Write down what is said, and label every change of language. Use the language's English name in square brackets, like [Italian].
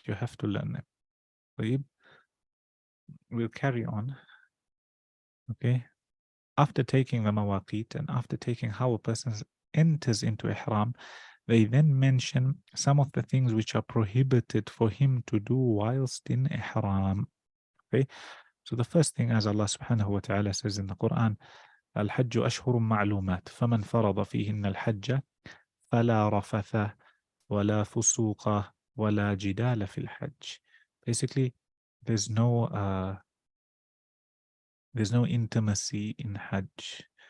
[English] You have to learn them. [Arabic] طيب. [English] We'll carry on. Okay. After taking the mawaqit and after taking how a person enters into ihram, they then mention some of the things which are prohibited for him to do whilst in ihram. Okay. So the first thing, as Allah subhanahu wa ta'ala says in the Quran, [Arabic] الحج أشهر معلومات فمن فرض فيهن الحج فلا رفث ولا فسوق ولا جدال في الحج. [English] Basically, there's no intimacy in Hajj.